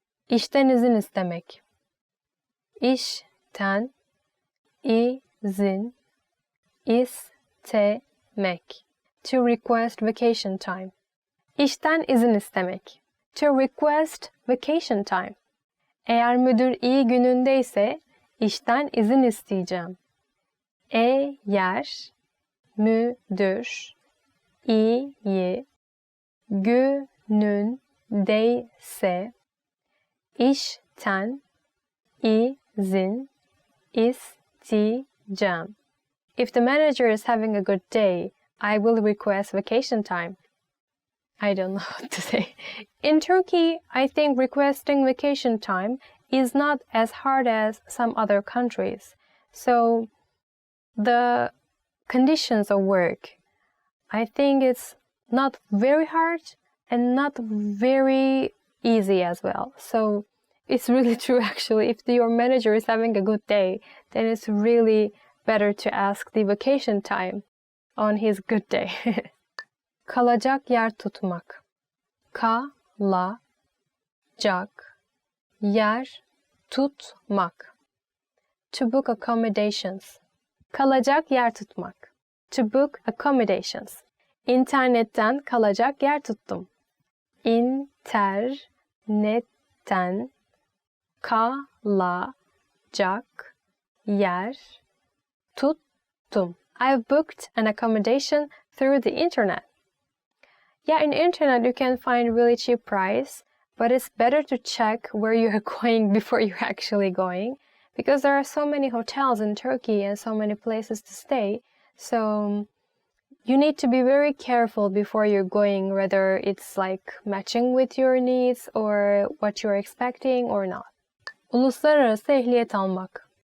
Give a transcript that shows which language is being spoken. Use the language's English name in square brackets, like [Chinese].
[Turkish] İşten izin istemek. İşten izin istemek. [English] To request vacation time. [Turkish] İşten izin istemek. [English] To request vacation time. [Turkish] Eğer müdür iyi günündeyse işten izin isteyeceğim. Eğer müdür iyi günündeyse işten izin isteyeceğim. [English] If the manager is having a good day, I will request vacation time. I don't know what to say. In Turkey, I think requesting vacation time is not as hard as some other countries. So the conditions of work, I think it's not very hard and not very easy as well. So it's really true actually. If your manager is having a good day, then it's really better to ask the vacation time on his good day. [Turkish] Kalacak yer tutmak. Kalacak yer tutmak. [English] To book accommodations. [Turkish] Kalacak yer tutmak. [English] To book accommodations. [Turkish] İnternetten kalacak yer tuttum. İnternetten kalacak yer tuttum. [English] I've booked an accommodation through the internet. Yeah, in internet you can find really cheap price, but it's better to check where you're going before you're actually going, because there are so many hotels in Turkey and so many places to stay. So you need to be very careful before you're going, whether it's like matching with your needs or what you're expecting or not. [Turkish] Uluslararası ehliyet almak.